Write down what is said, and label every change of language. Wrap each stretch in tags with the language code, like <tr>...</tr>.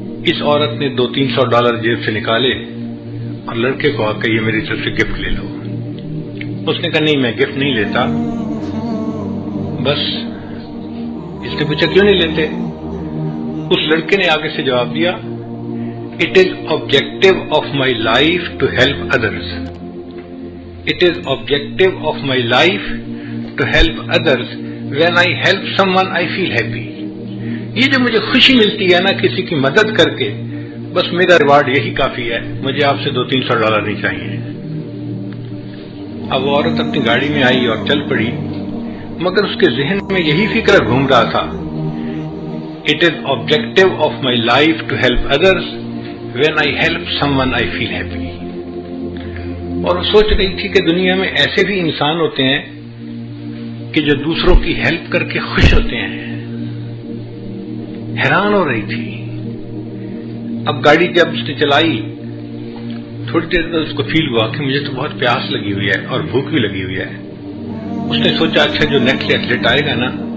<ur>اس عورت نے $200-300 جیب سے نکالے اور لڑکے کو آ کے یہ میری طرف سے گفٹ لے لو۔ اس نے کہا نہیں میں گفٹ نہیں لیتا۔ بس اس نے پوچھا کیوں نہیں لیتے؟ اس لڑکے نے آگے سے جواب دیا</ur> <en>It is objective of my life to help others. It is objective of my life to help others. When I help someone I feel happy.</en> <ur>یہ جو مجھے خوشی ملتی ہے نا کسی کی مدد کر کے، بس میرا ریوارڈ یہی کافی ہے، مجھے آپ سے $200-300 نہیں چاہیے۔ اب وہ عورت اپنی گاڑی میں آئی اور چل پڑی، مگر اس کے ذہن میں یہی فکر گھوم رہا تھا</ur> <en>It is objective of my life to help others. When I help someone I feel happy.</en> <ur>اور وہ سوچ رہی تھی کہ دنیا میں ایسے بھی انسان ہوتے ہیں کہ جو دوسروں کی ہیلپ کر کے خوش ہوتے ہیں۔ حیران ہو رہی تھی۔ اب گاڑی جب اس نے چلائی، تھوڑی دیر بعد اس کو فیل ہوا کہ مجھے تو بہت پیاس لگی ہوئی ہے اور بھوک بھی لگی ہوئی ہے۔ اس نے سوچا اچھا جو نیکسٹ ایتھلیٹ آئے گا نا</ur>